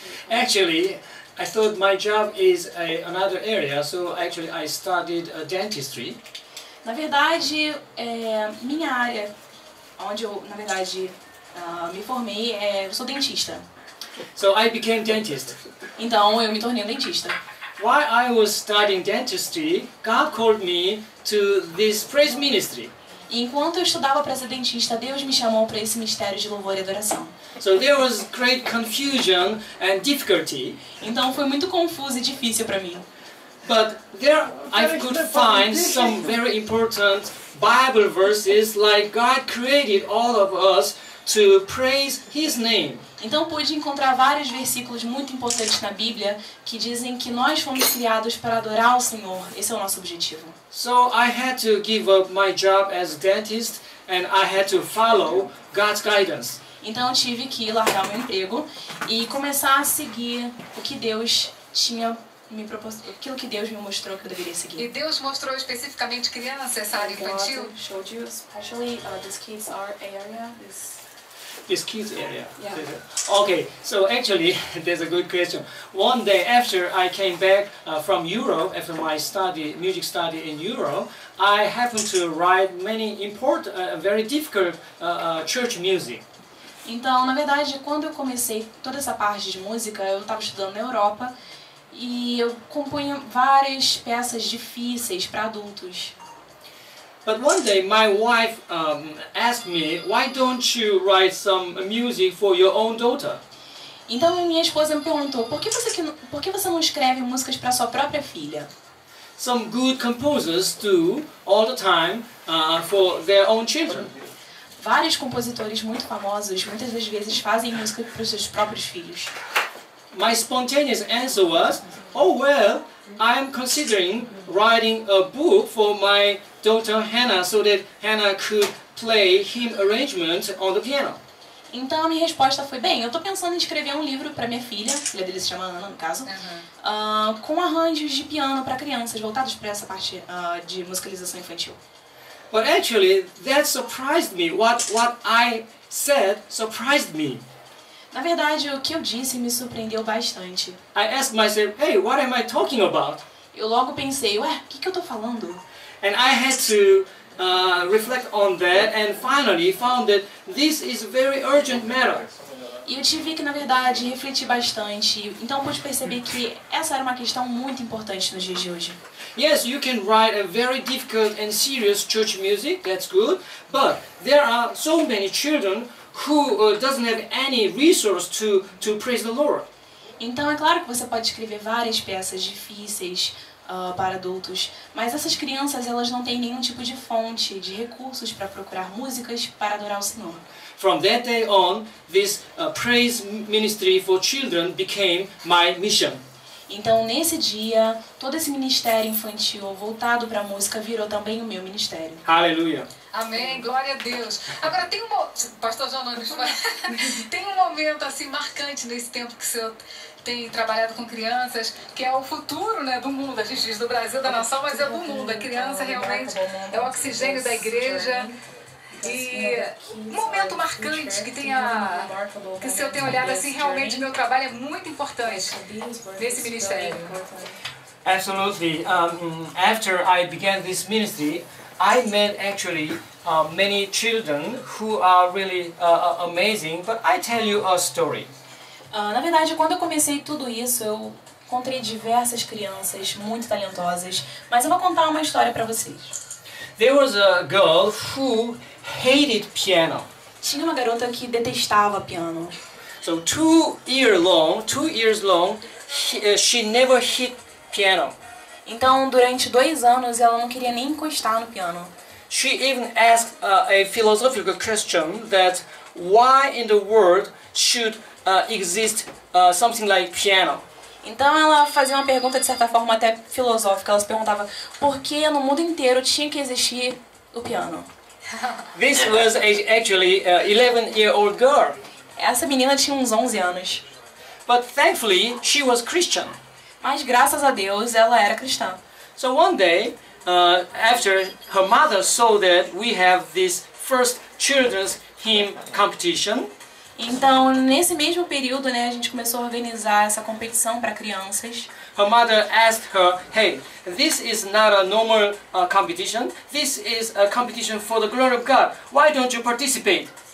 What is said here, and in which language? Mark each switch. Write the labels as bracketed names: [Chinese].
[English] Actually, I thought my job is another area, so actually I studied dentistry. [Portuguese] Na verdade, minha área, onde eu, na verdade, me formei, eu sou dentista. [English] So I became dentist. [Portuguese] Então, eu me tornei um dentista. [English] While I was studying dentistry, God called me to this praise ministry. [Portuguese] E enquanto eu estudava para ser dentista, Deus me chamou para esse mistério de louvor e adoração. [English] So there was great confusion and difficulty. [Portuguese] Então foi muito confuso e difícil para mim. [English] But there I could find some very important Bible verses like God created all of us to praise His name. [Portuguese] Então pude encontrar vários versículos muito importantes na Bíblia que dizem que nós fomos criados para adorar o Senhor. Esse é o nosso objetivo. [English] So I had to give up my job as a dentist and I had to follow God's guidance. [Portuguese] Então eu tive que largar o meu emprego e começar a seguir o que Deus tinha me proposto, aquilo que Deus me mostrou que eu deveria seguir. E Deus mostrou especificamente criança, essa área infantil? [English] God showed you especially this kids area, This kids area. Yeah. Okay, so actually, that's a good question. One day after I came back from Europe, after my music study in Europe, I happened to write many important, very difficult church music. [Portuguese] Então, na verdade, quando eu comecei toda essa parte de música, eu estava estudando na Europa e eu compunha várias peças difíceis para adultos. [English] But one day my wife asked me, why don't you write some music for your own daughter? [Portuguese] Então minha esposa me perguntou, por que você não escreve músicas para sua própria filha? [English] Some good composers do all the time for their own children. [Portuguese] Vários compositores muito famosos muitas das vezes fazem música para os seus próprios filhos. [English] My spontaneous answer was, oh well, I am considering writing a book for my daughter Hannah so that Hannah could play hymn arrangement on the piano. [Portuguese] Então a minha resposta foi, bem, eu estou pensando em escrever um livro para minha filha, a filha dele se chama Ana no caso, com arranjos de piano para crianças, voltados para essa parte de musicalização infantil. [English] But actually, that surprised me. What I said surprised me. [Portuguese] Na verdade, o que eu disse me surpreendeu bastante. [English] I asked myself, hey, what am I talking about? [Portuguese] Eu logo pensei, ué, o que eu estou falando? [English] And I had to reflect on that and finally found that this is a very urgent matter. [Portuguese] E eu tive que, na verdade, refletir bastante. Então pude perceber que essa era uma questão muito importante nos dias de hoje. [English] Yes, you can write a very difficult and serious church music, that's good, but there are so many children who doesn't have any resource to praise the Lord. [Portuguese] Então é claro que você pode escrever várias peças difíceis para adultos, mas essas crianças elas não têm nenhum tipo de fonte, de recursos para procurar músicas para adorar o Senhor. [English] From that day on, this praise ministry for children became my mission. [Portuguese] Então nesse dia, todo esse ministério infantil voltado para a música virou também o meu ministério. [English] Hallelujah. [Portuguese] Amém, glória a Deus. Agora tem pastor João Nunes, tem um momento assim marcante nesse tempo que o senhor tem trabalhado com crianças, que é o futuro, né, do mundo. A gente diz do Brasil, da nação, mas é do mundo. A criança realmente é o oxigênio da igreja. E um momento marcante que o senhor tem olhado assim, realmente meu trabalho é muito importante nesse ministério. [English] Absolutely. After I began this ministry, I met actually many children who are really amazing, but I tell you a story. [Portuguese] Na verdade, quando eu comecei tudo isso, eu encontrei diversas crianças muito talentosas, mas eu vou contar uma história para vocês. [English] There was a girl who hated piano. [Portuguese] Tinha uma garota que detestava piano. [English] So 2 years long, she never hit piano. [Portuguese] Então, durante 2 anos, ela não queria nem encostar no piano. [English] She even asked a philosophical question that why in the world should exist something like piano? [Portuguese] Então ela fazia uma pergunta de certa forma até filosófica. Ela se perguntava por que no mundo inteiro tinha que existir o piano. [English] This was actually an 11-year-old girl. [Portuguese] Essa menina tinha uns 11 anos. [English] But thankfully, she was Christian. [Portuguese] Mas graças a Deus ela era cristã. [English] So one day, after her mother saw that we have this first children's hymn competition, [Portuguese] então, nesse mesmo período, né, a gente começou a organizar essa competição para crianças. [English] Her mother asked her, hey, this is not a normal competition. This is a competition for the glory of God. Why don't you participate?